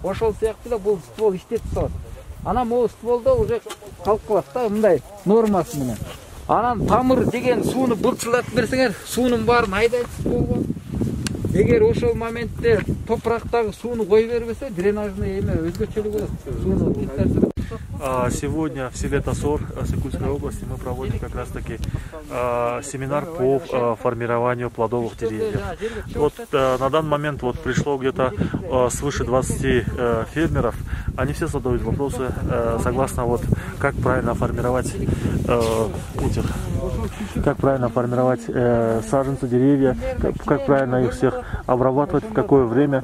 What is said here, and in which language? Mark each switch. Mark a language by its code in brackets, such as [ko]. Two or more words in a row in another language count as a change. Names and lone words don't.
[ky] Ошол сыяктуу эле бул ствол иштетип салат. Анан могу стволдо уже калып калат да, мындай нормасы менен. Анан тамыр деген сууну былчылдатып берсеңер, суунун баарын айдайт стволго. Эгер ошол моментте топурактагы сууну кой бербесе, дренажный эме өзгөчөлүк болот. Сууну фильтрация. [ru] Сегодня в селе Тосор Сыкульской области мы проводим как раз таки семинар по формированию плодовых деревьев. Вот на данный момент вот пришло где-то свыше 20 фермеров. Они все задают вопросы согласно вот как правильно формировать саженцы, деревья, как правильно их всех обрабатывать, в какое время.